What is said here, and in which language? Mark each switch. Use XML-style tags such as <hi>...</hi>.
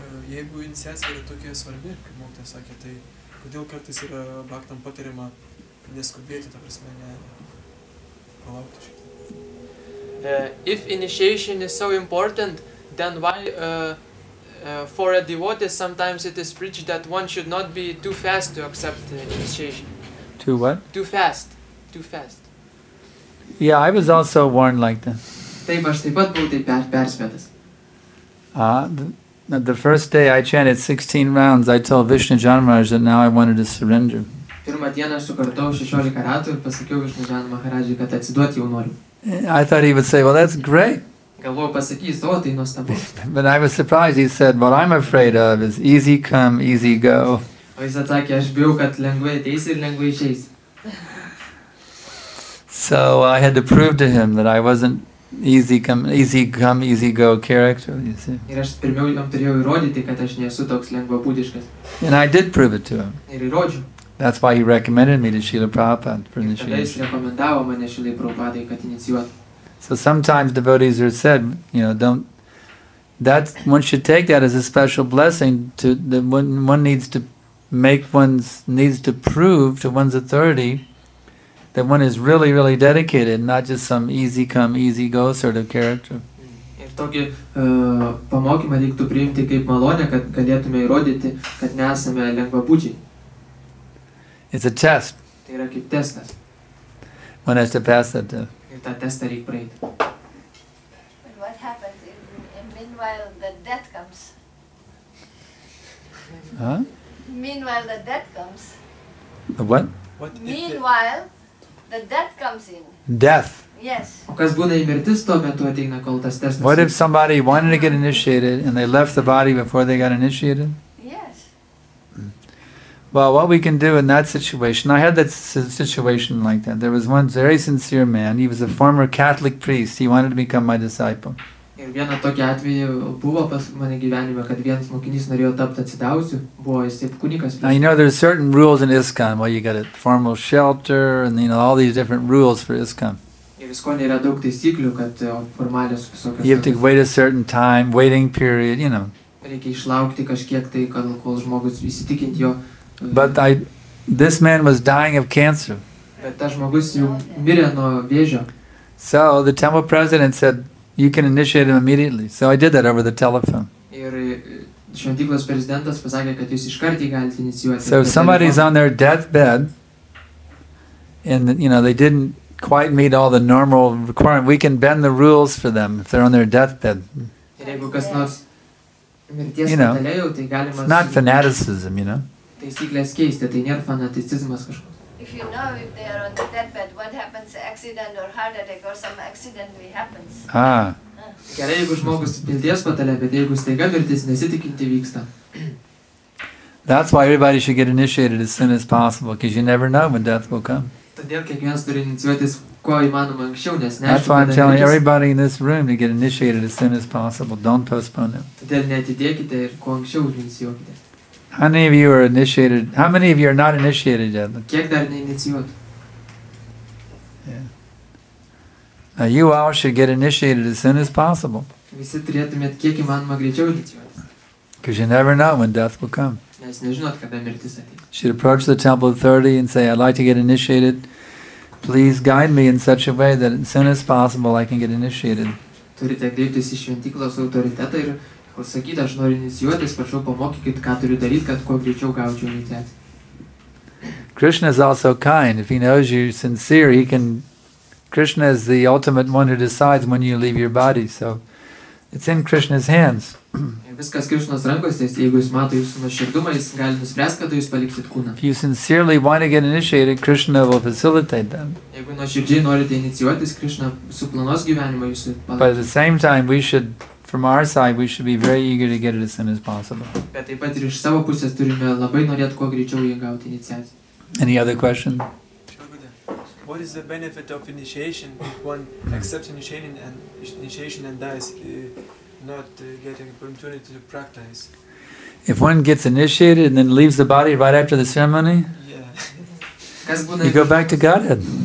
<lt>Jeigu iniciacija yra tokia svarbi, kaip mokytojas sakė, tai kodėl kartais yra bhaktam patariama neskubėti, ta prasme, palaukti šiek tiek.</lt> <en>If initiation is so important, then why for a devotee, sometimes it is preached that one should not be too fast to accept the initiation. To what? Too fast. Too fast. Yeah, I was also warned like that.</en> <lt>Taip, aš taip pat buvau taip perspėtas.</lt> <en>The first day I chanted 16 rounds, I told Vishnu Janmaraj that now I wanted to surrender.</en> <lt>Pirmą dieną aš sukartojau 16 ratų ir pasakiau Višnu Jan Maharajai, kad atsiduoti jau noriu.</lt> <en>I thought he would say, well, that's great.</en> <lt>Galvojau pasakys, o tai nuostabu.</lt> <en>But I was surprised. He said, what I'm afraid of is easy come, easy go.</en> <lt>O jis atsakė, aš bijau, kad lengvai ateis ir lengvai išeis.</lt> <en>So I had to prove to him that I wasn't easy come, easy go character, you see.</en> <lt>Ir aš pirmiau jam turėjau įrodyti, kad aš nesu toks lengvabūdiškas.</lt> <en>And I did prove it to him.</en> <lt>Ir įrodžiau.</lt> <en>That's why he recommended me to Srila Prabhupada for</en> <lt>Tada jis</lt> <en>initiation.</en> <lt>rekomendavo mane Šrilai Prabhupadai, kad inicijuotų.</lt> <en>So sometimes devotees are said, one should take that as a special blessing to that one needs to needs to prove to one's authority that one is really, really dedicated, not just some easy come, easy go sort of character.</en> <lt>Ir tokį pamokymą reiktų priimti kaip malonę, kad galėtume įrodyti, kad nesame lengvabūdžiai.</lt> <en>It's a test.</en> <lt>Tai yra kaip testas.</lt> <en>One has to pass that test.</en> <lt>Ir tą testą reikia praeiti.</lt> <en>But what happens meanwhile the death comes? Huh? Meanwhile the death comes. The what? Meanwhile the death comes in. Death. Yes.</en> <lt>O kas būna į mirtis, tuo metu ateina, kol tas testas.</lt> <en>What if somebody wanted to get initiated and they left the body before they got initiated? Yes. Well, what we can do in that situation, I had that situation like that. There was one very sincere man. He was a former Catholic priest. He wanted to become my disciple.</en> <lt>Ir vieną tokį atvejį buvo pas mane gyvenime, kad vienas mokinys norėjo tapti atsidavusiu, buvo jis taip kunigas.</lt> <en>Now, there's certain rules in ISKCON. Well, you got a formal shelter and, all these different rules for ISKCON.</en> <lt>Ir ISKCON yra daug taisyklių, kad formalios visokios.</lt> <en>You have to wait a certain time, waiting period,</en> <lt>Reikia išlaukti kažkiek tai, kol žmogus įsitikinti jo.</lt> <en>But this man was dying of cancer.</en> <lt>Bet tas žmogus jau mirė nuo vėžio.</lt> <en>So the temple president said, you can initiate him immediately. So I did that over the telephone.</en> <lt>Ir šventyklos prezidentas pasakė, kad jūs iškart jį galite inicijuoti.</lt> <en>So if somebody's on their deathbed and they didn't quite meet all the normal requirements, we can bend the rules for them if they're on their deathbed.</en> <lt>Ir jeigu kas nors mirties patale jau, tai galima.</lt> <en>It's not fanaticism,</en> <lt>Taisyklės keisti, tai nėra fanaticizmas kažkoks.</lt> <en>If you know if they are on the deathbed, what happens, accident or heart attack or some accidentally happens.</en> <lt>Gerai, jeigu žmogus mirties patale, bet jeigu staiga mirtis nesitikinti vyksta.</lt> <en>That's why everybody should get initiated as soon as possible, because you never know when death will come.</en> <lt>Todėl kiekvienas turi inicijuotis kuo įmanoma anksčiau, nes neaišku.</lt> <en>That's why I'm telling everybody in this room to get initiated as soon as possible. Don't postpone it.</en> <lt>Todėl neatidėkite ir kuo anksčiau inicijuokite.</lt> <en>How many of you are initiated? How many of you are not initiated yet?</en> <lt>Kiek dar neinicijuotų?</lt> <en>Now you all should get initiated as soon as possible.</en> <lt>Visi turėtumėt kiek įmanoma greičiau inicijuotis.</lt> <en>Because you never know when death will come.</en> <lt>Nes nežinot, kada mirtis ateis.</lt> <en>You should approach the temple authority and say, I'd like to get initiated. Please guide me in such a way that as soon as possible I can get initiated.</en> <lt>Turite kreiptis į šventyklos autoritetą ir pasakyti, aš noriu inicijuotis, prašau pamokykit, ką turiu daryti, kad kuo greičiau gaučiau iniciaciją.</lt> <en>Krishna is also kind. If he knows you're sincere, Krishna is the ultimate one who decides when you leave your body. So it's in Krishna's hands.</en> <lt>Viskas Krishnos rankose, jeigu jis mato jūsų nuoširdumą, jis gali nuspręsti, kada jūs paliksit kūną.</lt> <en>If you sincerely want to get initiated, Krishna will facilitate that.</en> <lt>Jeigu nuoširdžiai norite inicijuotis, Krishna suplanuos gyvenimą jūsų palaikyt.</lt> <en>But at the same time, from our side, we should be very eager to get it as soon as possible.</en> <lt>Bet taip pat ir iš savo pusės turime labai norėti kuo greičiau jį gauti iniciaciją.</lt> <en>Any other question? What is the benefit of initiation if one accepts initiation and dies, not getting opportunity to practice? If one gets initiated and then leaves the body right after the ceremony, you go back to Godhead.</en>